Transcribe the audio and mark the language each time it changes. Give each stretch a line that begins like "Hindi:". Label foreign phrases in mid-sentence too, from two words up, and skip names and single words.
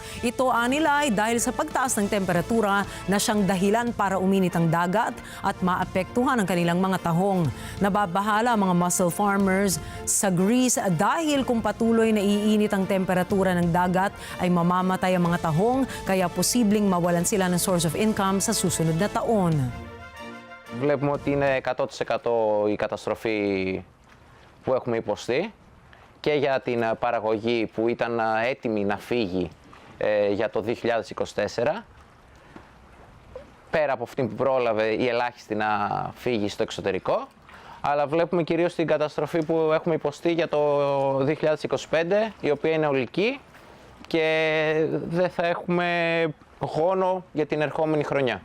Filipino: Ito anila ay dahil sa pagtaas ng temperatura na siyang dahilan para uminit ang dagat at maapektuhan ang kanilang mga tahong. Nababahala ang mga
English: mussel farmers
Filipino: sa Greece dahil kung patuloy na iinit ang temperatura ng dagat ay mamamatay ang mga tahong kaya posibleng mawalan sila ng
English: source of income
Filipino: sa susunod na taon.
Greek: Βλέπουμε ότι είναι 100% η καταστροφή που έχουμε υποστεί και για την παραγωγή που ήταν έτοιμη να φύγει για το 2024. Πέρα από αυτή που πρόλαβε η ελάχιστη να φύγει στο εξωτερικό, αλλά βλέπουμε κυρίως την καταστροφή που έχουμε υποστεί για το 2025, η οποία είναι ολική και δεν θα έχουμε χρόνο για την ερχόμενη χρονιά.